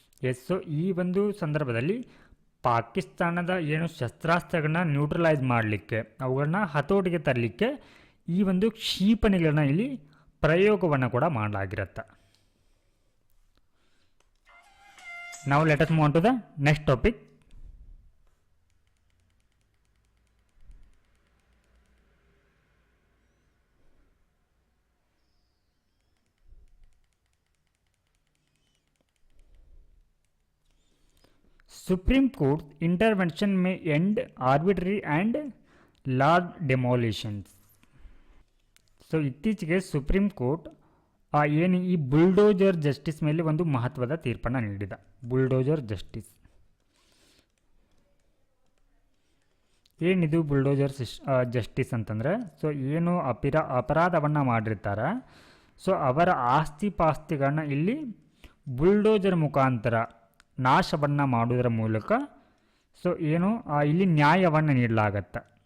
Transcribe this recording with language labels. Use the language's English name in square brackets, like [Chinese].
[Kannada] S, so ಈ ಒಂದು ಸಂದರ್ಭದಲ್ಲಿ ಪಾಕಿಸ್ತಾನದ ಏನು ಶಸ್ತ್ರಾಸ್ತ್ರಗಳನ್ನ ನ್ಯೂಟ್ರಲೈಸ್ ಮಾಡಲಿಕ್ಕೆ, ಅವುಗಳನ್ನ ಹತೋಟಿಗೆ ತರಲಿಕ್ಕೆ ಈ ಒಂದು ಕ್ಷಿಪಣಿಗಳನ್ನ ಇಲ್ಲಿ ಪ್ರಯೋಗವನ್ನು ಕೂಡ ಮಾಡಲಾಗಿರುತ್ತೆ. [English] Now let us move on to the next topic. Supreme Court intervention may end arbitrary and large demolitions. [Kannada] So ಇತ್ತೀಚೆಗೆ ಸುಪ್ರೀಂ ಕೋರ್ಟ್ ಏನು ಈ ಬುಲ್ಡೋಜರ್ ಜಸ್ಟಿಸ್ ಮೇಲೆ ಒಂದು ಮಹತ್ವದ ತೀರ್ಪನ್ನು ನೀಡಿದೆ. ಬುಲ್ಡೋಜರ್ ಜಸ್ಟಿಸ್ ಏನಿದು ಬುಲ್ಡೋಜರ್ ಜಸ್ಟಿಸ್ ಅಂತಂದರೆ, ಸೊ ಏನು ಅಪರಾಧವನ್ನು ಮಾಡಿರ್ತಾರೆ, ಸೊ ಅವರ ಆಸ್ತಿ ಪಾಸ್ತಿಗಳನ್ನ ಇಲ್ಲಿ ಬುಲ್ಡೋಜರ್ ಮುಖಾಂತರ ನಾಶವನ್ನು ಮಾಡುವುದರ ಮೂಲಕ ಸೊ ಏನು ಇಲ್ಲಿ ನ್ಯಾಯವನ್ನು ನೀಡಲಾಗತ್ತೆ.